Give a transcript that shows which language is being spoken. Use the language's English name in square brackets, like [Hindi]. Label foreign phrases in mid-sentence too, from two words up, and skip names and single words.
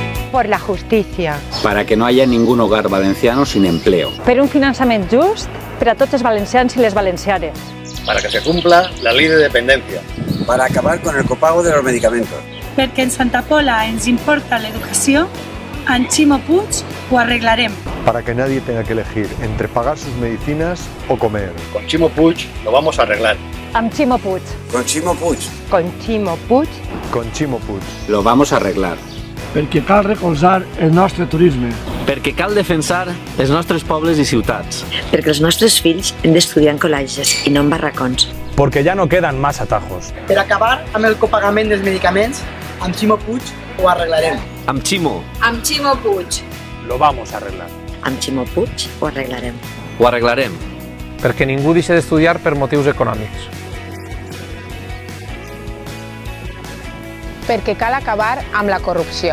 [Spanish] por la justicia. Para que no haya ningún hogar valenciano sin empleo. [Catalan] Per un finançament just per a tots els valencians i les valencianes. [Spanish] Para que se cumpla la ley de dependencia. Para acabar con el copago de los medicamentos. [Catalan] Perquè en Santa Pola ens importa l'educació, amb Ximo Puig ho arreglarem. [Spanish] Para que nadie tenga que elegir entre pagar sus medicinas o comer. Con Ximo Puig lo vamos a arreglar. [Catalan] Amb Ximo Puig. [Spanish] Con Ximo Puig. Con Ximo Puig. Con Ximo Puig. Lo vamos a arreglar. [Catalan] Perquè cal recolzar el nostre turisme. Perquè cal defensar els nostres pobles i ciutats. Perquè els nostres fills hem d'estudiar en col·legis i no en barracons. [Spanish] Porque ya no quedan más atajos. [Catalan] Per acabar amb el copagament dels medicaments, amb Ximo Puig ho arreglarem. Amb Ximo. Amb Ximo Puig. [Spanish] Lo vamos a arreglar. [Catalan] Amb Ximo Puig ho arreglarem. Ho arreglarem. Perquè ningú deixi d'estudiar per motius econòmics. Perquè cal acabar amb la corrupció.